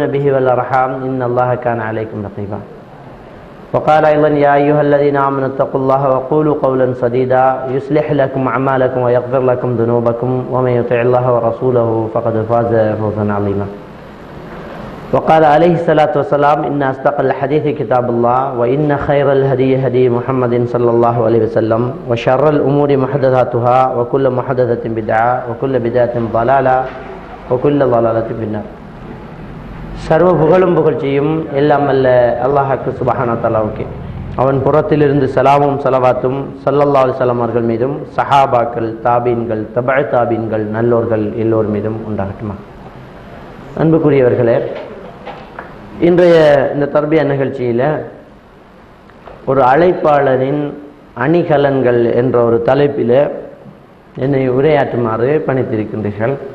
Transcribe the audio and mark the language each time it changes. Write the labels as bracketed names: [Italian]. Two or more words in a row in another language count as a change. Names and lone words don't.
[Arabic] به والأرحام إن الله كان عليكم رقيبا وقال أيضا يا أيها الذين آمنوا اتقوا الله وقولوا قولا سديدا يصلح لكم أعمالكم ويغفر لكم ذنوبكم ومن يطع الله ورسوله فقد فاز فوزا عظيما وقال عليه الصلاة والسلام إن أصدق الحديث كتاب الله وإن خير الهدي هدي محمد صلى الله عليه وسلم وشر الأمور محدثاتها وكل محدثة بدعة وكل بدعة ضلالة وكل ضلالة في النار. [Tamil] சர்வ புகழும் புகழ்ச்சியும் எல்லாம் அல்ல அல்லாஹ்வுக்கு [Arabic] سبحانه وتعالى [Tamil] அவன் புறத்திலிருந்து சலாமும் ஸலவாத்தும் [Arabic] صلى الله عليه وسلم [Tamil] அவர்கள் மீதும் சஹாபாக்கள் தாபீன்கள் தபஅ தாபீன்கள் நல்லோர்கள் எல்லோர் மீதும் உண்டாகட்டுமா. அன்புக்குரியவர்களே, இன்றைய இந்த தர்பியா நிகழ்ச்சியில் ஒரு அழைப்பாளரின் அணிகலன்கள் என்ற ஒரு தலைப்பில் என்னை உரையாற்றுமாறு பணித்திருக்கின்றீர்கள்.